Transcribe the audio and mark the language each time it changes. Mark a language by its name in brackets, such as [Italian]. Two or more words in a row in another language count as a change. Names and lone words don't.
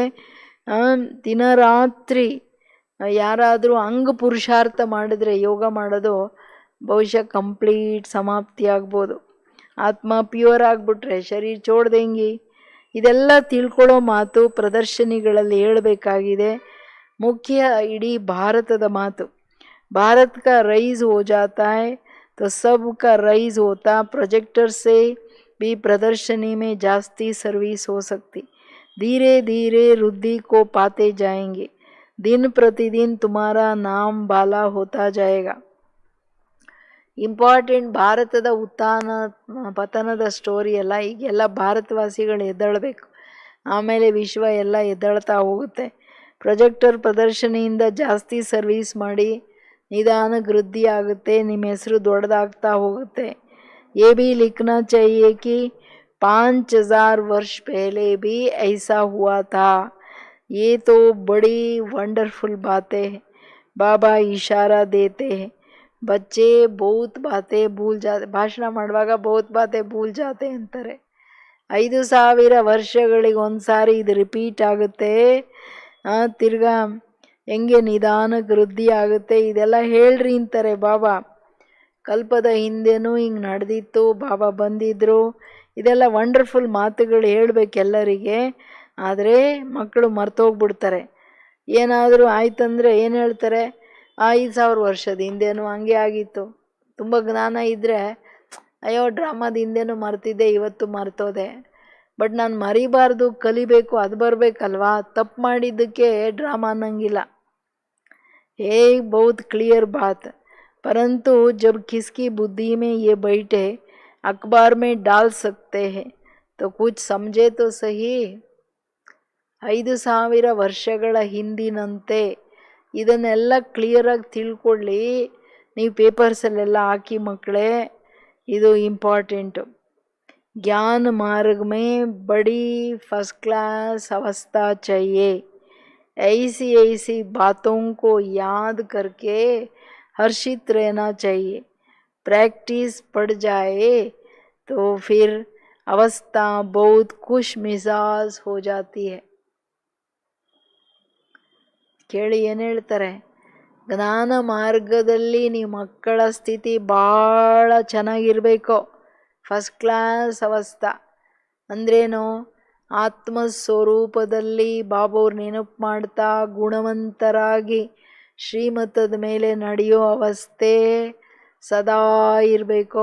[Kannada] ದಿನ ರಾತ್ರಿ ಯಾರಾದರೂ ಅಂಗ ಪುರುಷಾರ್ಥ ಮಾಡಿದ್ರೆ ಯೋಗ ಮಾಡೋದು ಬಹುಶಃ ಕಂಪ್ಲೀಟ್ ಸಮಾಪ್ತಿ ಆಗ್ಬೋದು. ಆತ್ಮ ಪ್ಯೂರ್ ಆಗಿಬಿಟ್ರೆ ಶರೀರ ಚೋಡ್ದಂಗಿ. ಇದೆಲ್ಲ ತಿಳ್ಕೊಳ್ಳೋ ಮಾತು ಪ್ರದರ್ಶನಿಗಳಲ್ಲಿ ಹೇಳಬೇಕಾಗಿದೆ. ಮುಖ್ಯ ಇಡೀ ಭಾರತದ ಮಾತು. [Hindi] भारत का रईस हो जाता है तो सब का रईस होता. प्रोजेक्टर से भी प्रदर्शनी में जास्ती सर्विस हो सकती. धीरे धीरे वृद्धि को पाते जाएंगे. दिन प्रतिदिन तुम्हारा नाम बाला होता जाएगा. [Kannada] ಇಂಪಾರ್ಟೆಂಟ್ ಭಾರತದ ಉತ್ಥಾನ ಪತನದ ಸ್ಟೋರಿ ಎಲ್ಲ ಈಗೆಲ್ಲ ಭಾರತವಾಸಿಗಳು ಎದ್ದೇಳಬೇಕು. ಆಮೇಲೆ ವಿಶ್ವ ಎಲ್ಲ ಎದ್ದೇಳ್ತಾ ಹೋಗುತ್ತೆ. ಪ್ರೊಜೆಕ್ಟರ್ ಪ್ರದರ್ಶನಿಯಿಂದ ಜಾಸ್ತಿ ಸರ್ವಿಸ್ ಮಾಡಿ ನಿಧಾನಕ್ಕೆ ವೃದ್ಧಿ ಆಗುತ್ತೆ. ನಿಮ್ಮ ಹೆಸರು ದೊಡ್ಡದಾಗ್ತಾ ಹೋಗುತ್ತೆ. [Hindi] ये भी लिखना चाहिए कि 5000 वर्ष पहले भी ऐसा हुआ था. ये तो बड़ी वंडरफुल बातें हैं. बाबा इशारा देते हैं. बच्चे बहुत बातें भूल जाते. [Kannada] ಭಾಷಣ ಮಾಡುವಾಗ [Hindi] बहुत बातें भूल जाते [Kannada] ಅಂತಾರೆ. 5000 ವರ್ಷಗಳಿಗೆ ಒಂದ್ಸಾರಿ ಇದು ರಿಪೀಟ್ ಆಗುತ್ತೆ. ತಿರ್ಗಾ ಹೆಂಗೆ ನಿಧಾನಕ್ಕೆ ವೃದ್ಧಿ ಆಗುತ್ತೆ. ಇದೆಲ್ಲ ಹೇಳ್ರಿ ಅಂತಾರೆ ಬಾಬಾ. ಕಲ್ಪದ ಹಿಂದೆನೂ ಹಿಂಗೆ ನಡೆದಿತ್ತು, ಬಾಬಾ ಬಂದಿದ್ದರು. ಇದೆಲ್ಲ ವಂಡರ್ಫುಲ್ ಮಾತುಗಳು ಹೇಳಬೇಕೆಲ್ಲರಿಗೆ. ಆದರೆ ಮಕ್ಕಳು ಮರ್ತೋಗ್ಬಿಡ್ತಾರೆ. ಏನಾದರೂ ಆಯ್ತಂದರೆ ಏನು ಹೇಳ್ತಾರೆ, 5000 ವರ್ಷದ ಹಿಂದೆನೂ ಹಂಗೆ ಆಗಿತ್ತು. ತುಂಬ ಜ್ಞಾನ ಇದ್ದರೆ ಅಯ್ಯೋ ಡ್ರಾಮಾದ ಹಿಂದೆನೂ ಮರ್ತಿದ್ದೆ, ಇವತ್ತು ಮರ್ತೋದೆ. ಬಟ್ ನಾನು ಮರಿಬಾರ್ದು, ಕಲಿಬೇಕು, ಅದು ಬರಬೇಕಲ್ವಾ. ತಪ್ಪು ಮಾಡಿದ್ದಕ್ಕೆ ಡ್ರಾಮಾ ಅನ್ನಂಗಿಲ್ಲ. [Hindi] बहुत क्लियर बात. परंतु जब किसकी बुद्धि में ये बैठे अखबार में डाल सकते हैं तो कुछ समझे तो सही. [Kannada] 5000 ವರ್ಷಗಳ ಹಿಂದಿನಂತೆ ಇದನ್ನೆಲ್ಲ ಕ್ಲಿಯರಾಗಿ ತಿಳ್ಕೊಳ್ಳಿ. ನೀವು ಪೇಪರ್ಸಲ್ಲೆಲ್ಲ ಹಾಕಿ ಮಕ್ಕಳೇ, ಇದು ಇಂಪಾರ್ಟೆಂಟು. [Hindi] ज्ञान मार्ग में बड़ी [English] first class [Hindi] अवस्था चाहिए. ऐसी ऐसी बातों को याद करके हर्षित रहना चाहिए. प्रैक्टिस पड़ जाए तो फिर अवस्था बहुत खुश मिजाज हो जाती है. [Kannada] ಕೇಳಿ ಏನು ಹೇಳ್ತಾರೆ, ಜ್ಞಾನ ಮಾರ್ಗದಲ್ಲಿ ನೀವು ಮಕ್ಕಳ ಸ್ಥಿತಿ ಭಾಳ ಚೆನ್ನಾಗಿರಬೇಕು. [English] first class [Kannada] ಅವಸ್ಥಾ ಅಂದ್ರೇನು? ಆತ್ಮಸ್ವರೂಪದಲ್ಲಿ ಬಾಬವ್ರು ನೆನಪು ಮಾಡ್ತಾ ಗುಣವಂತರಾಗಿ ಶ್ರೀಮತದ ಮೇಲೆ ನಡೆಯೋ ಅವಸ್ಥೆ ಸದಾ ಇರಬೇಕು.